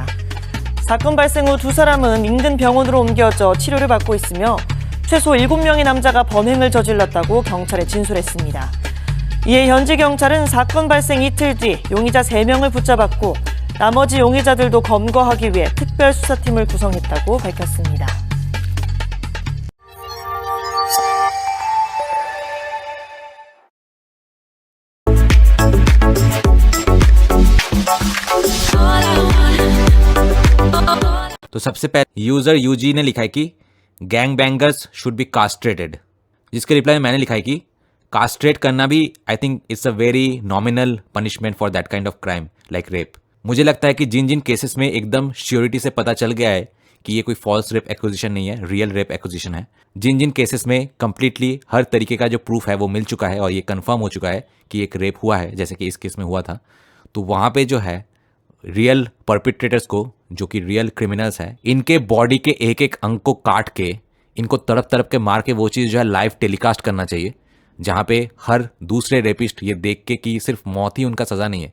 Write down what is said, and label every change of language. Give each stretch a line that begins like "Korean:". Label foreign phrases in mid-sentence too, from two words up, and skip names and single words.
Korean: 사건 발생 후 2사람은 인근 병원으로 옮겨져 치료를 받고 있으며 최소 7명의 남자가 범행을 저질렀다고 경찰에 진술했습니다. 이에 현지 경찰은 사건 발생 이틀 뒤 용의자 3명을 붙잡았고 나머지 용의자들도 검거하기 위해 특별수사팀을 구성했다고 밝혔습니다.
Hindi: तो सबसे पहले यूजर यूजी ने लिखा है कि
English: gang bangers should be castrated,
Hindi: जिसके रिप्लाई में मैंने लिखा है कि कास्ट्रेट करना भी
English: I think it's a very nominal punishment for that kind of crime like rape.
Hindi: मुझे लगता है कि जिन जिन केसेस में एकदम श्योरिटी से पता चल गया है कि ये कोई
English: false rape accusation
Hindi: नहीं है,
English: real rape accusation
Hindi: है, जिन जिन केसेस में कंप्लीटली हर तरीके का जो प्रूफ है वो मिल चुका है और ये कंफर्म हो चुका है कि एक रेप हुआ है, जैसे कि इस केस में हुआ था, तो वहाँ पे जो है
English: real perpetrators
Hindi: को, जो कि
English: real criminals
Hindi: हैं, इनके बॉडी के एक एक अंग को काट के, इनको तड़प तड़प के मार के वो चीज़ जो है
English: live telecast
Hindi: करना चाहिए, जहाँ पे हर दूसरे रेपिस्ट ये देख के कि सिर्फ मौत ही उनका सज़ा नहीं है।